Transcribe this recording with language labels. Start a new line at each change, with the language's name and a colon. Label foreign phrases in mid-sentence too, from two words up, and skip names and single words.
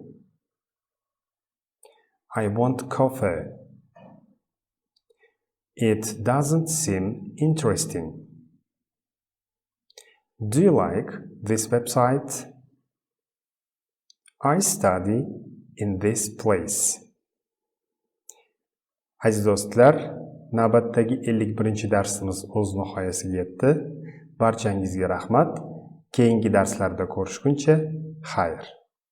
English: I want coffee. It doesn't seem interesting. Do you like this website? I study in this place.
Uzbek: Aziz do'stlar, navbatdagi 51-darsimiz o'z nihoyasiga yetdi. Barchangizga rahmat. Keyingi darslarda ko'rishguncha xayr.